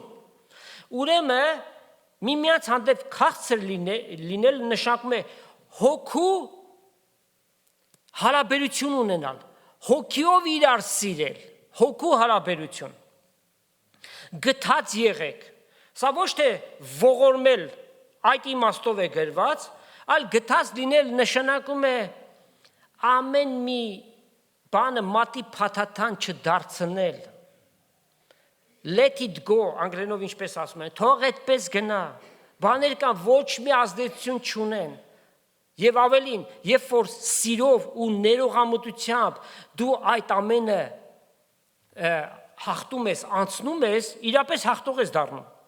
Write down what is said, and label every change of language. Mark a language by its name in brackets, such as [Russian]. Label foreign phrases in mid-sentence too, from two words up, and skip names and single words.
[Armenian] Ուրեմն միմյանց հանդեպ քաղցր լինել նշանակում է հոգու հարաբերություն ունենալ, հոգիով իրար սիրել, հոգու հարաբերություն։ Գթած եղեք։ Սա ոչ թե ողորմել այդ իմաստով է գրված, այլ գթած լինել նշանակում է ամեն մի բանը մատի փաթաթան չդարձնել։ [English] Let it go, [Armenian] անգլերենով ինչպես ասում են, թող այդպես գնա։ Բաներ կան ոչ մի ազդեցություն չունեն։ Եվ ավելին, երբ որ սիրով ու ներողամտությամբ դու այդ ամենը հաղթում ես, անցնում ես, իրապես հաղթող ես դառնում։